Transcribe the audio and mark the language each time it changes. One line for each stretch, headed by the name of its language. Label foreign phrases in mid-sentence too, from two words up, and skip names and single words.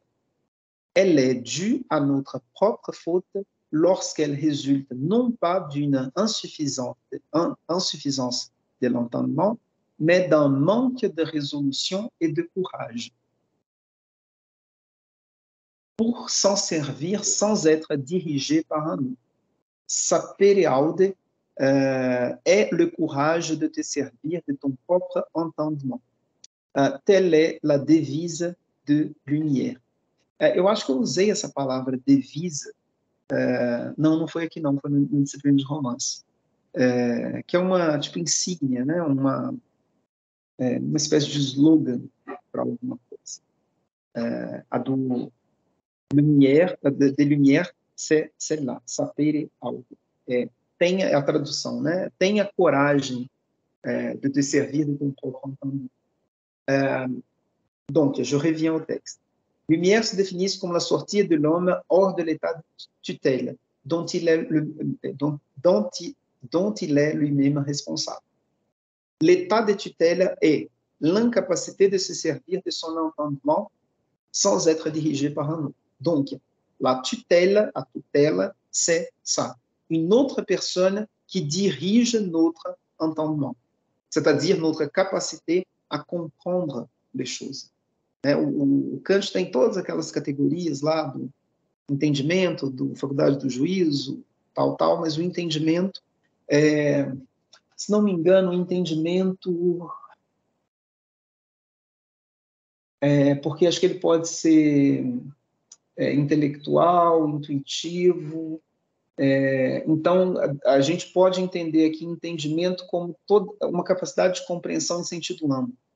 French: Elle est due à notre propre faute lorsqu'elle résulte non pas d'une insuffisance de l'entendement, mais d'un manque de résolution et de courage pour s'en servir sans être dirigé par un autre.
Latin: Sapere aude
French: est le courage de te servir de ton propre entendement. Telle est la devise de Lumière.
Portuguese: Eu acho que eu usei essa palavra devise, não foi aqui não, foi no disciplina de romance, que é uma, tipo, insígnia, né? Uma espécie de slogan para alguma coisa. A do Lumière,
French: de Lumière, c'est là,
Latin: sapere aude.
Portuguese: Tenha, a tradução, né? Tenha coragem de te servir de
French: ton propre entendement. Donc, je reviens au texte. Lumière se définit comme la sortie de l'homme hors de l'état de tutelle, dont il est lui-même responsable. L'état de tutelle est l'incapacité de se servir de son entendement sans être dirigé par un autre. Donc, la tutelle, c'est ça. Une autre personne qui dirige notre entendement, c'est-à-dire notre capacité à comprendre les choses.
Portuguese: O Kant tem todas aquelas categorias lá do entendimento, do faculdade do juízo, tal, mas o entendimento, se não me engano, o entendimento, porque acho que ele pode ser intelectual, intuitivo, então a gente pode entender aqui entendimento como uma capacidade de compreensão em sentido amplo.